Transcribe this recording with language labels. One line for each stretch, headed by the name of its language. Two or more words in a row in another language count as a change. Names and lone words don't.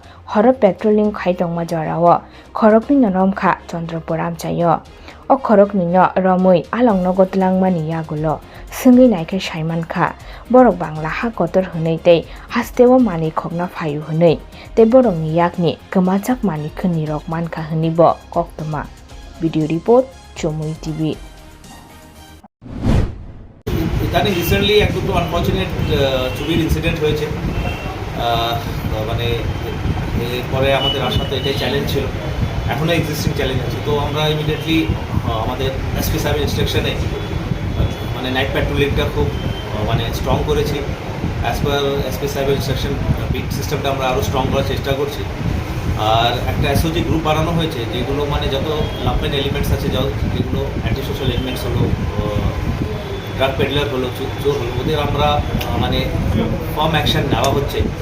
Kok Borok: horok patrolling khaitongma jarao Khoroknwi Nomkha Chandrapur Amchaio O Khoroknwi no Romui alongno gotlangmani yagulo Sungi naike Saimankha Borok Bangla ha kotor hunei tei hastewo mani khokna phayu hunei tei borokni yakni kemajak mani khuni rok mankha hunibo koktoma
English: Video report
Kok Borok: Chomui TV
Bangla: ইদানিং রিসেন্টলি একটু আনফর্চুনেট চুরির ইনসিডেন্ট হয়েছে মানে পরে আমাদের আসাতে এটাই চ্যালেঞ্জ ছিল এখনও
English: existing challenge
Bangla: আছে তো আমরা ইমিডিয়েটলি আমাদের এসপি সাহেবের ইনস্ট্রাকশনে মানে
English: night patrolling
Bangla: খুব মানে স্ট্রং করেছি
English: as per SP
Bangla: সাহেবের ইনস্ট্রাকশন
English: beat system
Bangla: আমরা আরও স্ট্রং করার চেষ্টা করছি আর একটা
English: SOG group
Bangla: বানানো হয়েছে যেগুলো মানে যত
English: lumpen elements
Bangla: আছে যেগুলো
English: anti social elements
Bangla: হলো
English: drug peddler
Bangla: হলো চোর হলো ওদের আমরা মানে
English: firm action
Bangla: নেওয়া হচ্ছে